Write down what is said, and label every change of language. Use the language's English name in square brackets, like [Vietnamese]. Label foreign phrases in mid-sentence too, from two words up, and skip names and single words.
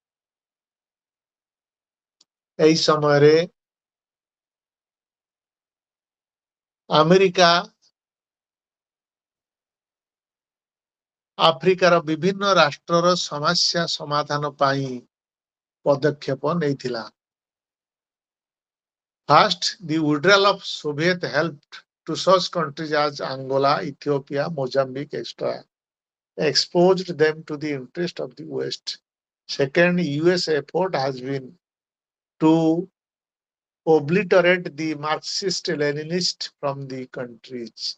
[Odia] ଏହି ସମୟରେ ଆମେରିକା ଆଫ୍ରିକାର ବିଭିନ୍ନ ରାଷ୍ଟ୍ରର ସମସ୍ୟା ସମାଧାନ ପାଇଁ ପଦକ୍ଷେପ ନେଇଥିଲା। [English] First, the withdrawal of Soviet helped to such countries as Angola, Ethiopia, Mozambique, etc. exposed them to the interest of the West. Second, US effort has been to obliterate the Marxist-Leninist from the countries.